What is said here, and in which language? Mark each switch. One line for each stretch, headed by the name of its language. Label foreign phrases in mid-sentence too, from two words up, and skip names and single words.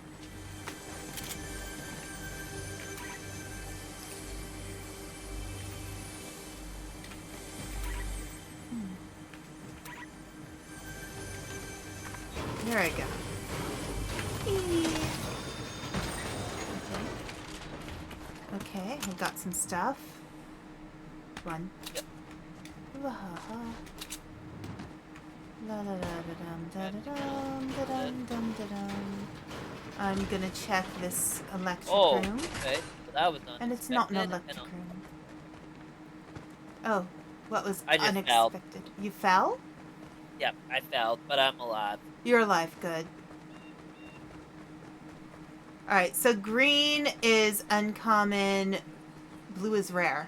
English: There I go. Okay, I got some stuff. Run. Yep. La da da da dum da da dum da dum dum da dum. I'm gonna check this electric Oh, room. okay. Well, that was And it's not an unexpected. electric room. Oh, what was I just fell. unexpected? You fell? Yep, I fell, but I'm alive. You're alive, good. Alright, so green is uncommon, blue is rare.